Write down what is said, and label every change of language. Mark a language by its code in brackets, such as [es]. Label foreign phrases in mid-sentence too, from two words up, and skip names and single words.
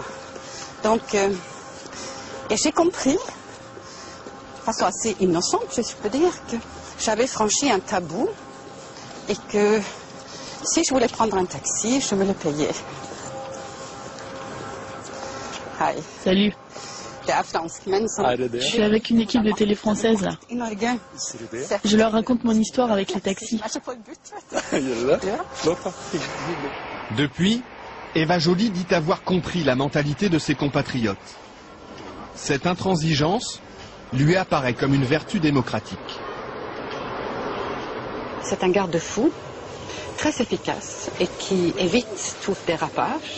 [fr] Donc, et j'ai compris, de façon assez innocente, je peux dire, que j'avais franchi un tabou et que si je voulais prendre un taxi, je me le payais. [en] Hi. [fr] Salut. [no] Det er franskmenn som... [fr] Je suis avec une équipe de télé française là. [no] I Norge. [fr] Je leur raconte mon histoire avec les taxis. [no] Er så forbudt, vet du. [fr] Depuis, Eva Joly dit avoir compris la mentalité de ses compatriotes. Cette intransigeance, lui apparaît comme une vertu démocratique. C'est un garde-fou très efficace et qui évite tout dérapage.